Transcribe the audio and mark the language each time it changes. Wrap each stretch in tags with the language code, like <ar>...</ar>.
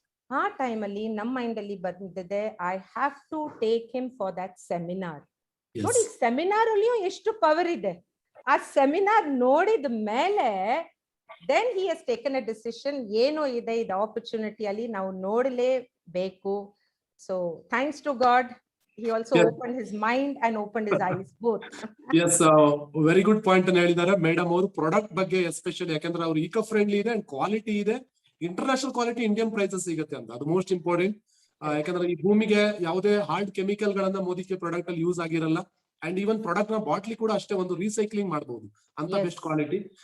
<kn>ಆ ಟೈಮ್ ಅಲ್ಲಿ ನಮ್ಮ ಮೈಂಡ್ ಅಲ್ಲಿ ಬಂದಿದೆ,</kn> <en>I have to take him for that seminar.</en> <kn>ನೋಡಿ ಸೆಮಿನಾರ್ ಅಲ್ಲಿಯೂ ಎಷ್ಟು ಪವರ್ ಇದೆ. ಆ ಸೆಮಿನಾರ್ ನೋಡಿದ ಮೇಲೆ</kn> <en>then he has taken a decision,</en> <kn>ಏನೋ ಇದೆ ಇದು ಆಪರ್ಚುನಿಟಿ ಅಲ್ಲಿ ನಾವು ನೋಡಲೇಬೇಕು.</kn> <en>So thanks to God, he also opened his mind and opened his eyes both. Yes, very good point</en> <kn>ಅನ್ನು ಹೇಳಿದ್ದಾರೆ ಮೇಡಮ್ ಅವರು. ಪ್ರಾಡಕ್ಟ್ ಬಗ್ಗೆ ಎಸ್ಪೆಷಲಿ ಯಾಕಂದ್ರೆ ಅವ್ರು ಈಕೋ ಫ್ರೆಂಡ್ಲಿ ಇದೆ ಅಂಡ್ ಕ್ವಾಲಿಟಿ ಇದೆ, ಇಂಟರ್ನ್ಯಾಷನಲ್ ಕ್ವಾಲಿಟಿ, ಇಂಡಿಯನ್ ಪ್ರೈಸಸ್ ಸಿಗುತ್ತೆ ಅಂತ, ಅದು ಮೋಸ್ಟ್ ಇಂಪಾರ್ಟೆಂಟ್. ಯಾಕಂದ್ರೆ ಈ ಭೂಮಿಗೆ ಯಾವುದೇ ಹಾರ್ಡ್ ಕೆಮಿಕಲ್ ಗಳನ್ನ ಮೋದಿ ಕೇರ್ ಪ್ರಾಡಕ್ಟ್ ಅಲ್ಲಿ ಯೂಸ್ ಆಗಿರಲ್ಲ. ಅಂಡ್ ಈವನ್ ಪ್ರಾಡಕ್ಟ್ ನ ಬಾಟ್ಲಿ ಕೂಡ ಅಷ್ಟೇ ಒಂದು ರೀಸೈಕ್ಲಿಂಗ್ ಮಾಡಬಹುದು ಅಂತ ಬೆಸ್ಟ್ ಕ್ವಾಲಿಟಿ.</kn>